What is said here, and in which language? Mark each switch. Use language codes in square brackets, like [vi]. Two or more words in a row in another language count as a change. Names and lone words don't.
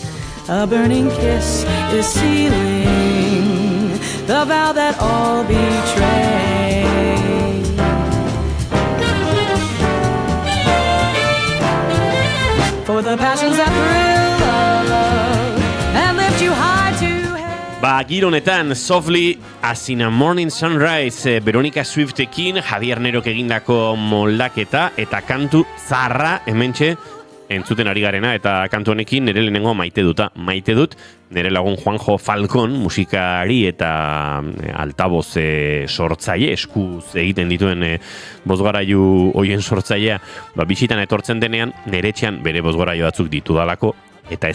[en] A burning kiss is sealing the vow that all betray. For the passions that thrill love and lift you high to heaven. [eu] Ba, gironetan, Softly as in a Morning Sunrise, Veronica Swiftekin, Javier Nerok egindako moldaketa eta kantu zarra hementxe entzuten ari garena, eta kantu honekin nire lehenengo maite dut, nire lagun Juanjo Falcon, musikari eta altaboz sortzaile, eskuz egiten dituen bozgarailu hoien sortzailea, bisitan etortzen denean, nire etxean bere bozgarailu batzuk ditudalako, eta